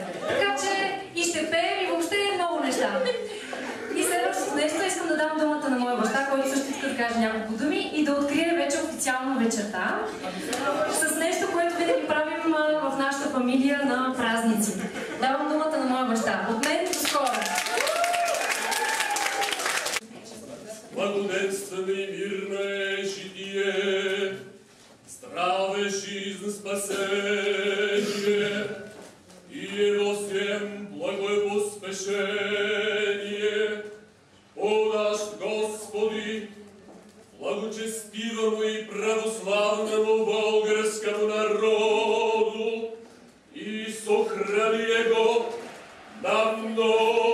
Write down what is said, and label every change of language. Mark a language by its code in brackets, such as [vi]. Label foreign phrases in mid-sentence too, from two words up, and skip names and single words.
[bg] Така че и ще пеем и въобще много неща. И следващото нещо, искам да дам думата на моя баща, който също иска да каже няколко думи и да открие вече официално вечерта с нещо, което винаги правим в нашата фамилия на празници. Давам думата на моя баща. От мен до скоро! [cu] Благоденствено и мирно е житие, здраве жизнь спасение, и его всем благое поспешение. О наш Господи, благочестивому и православному българскому народу, и сохрани его на много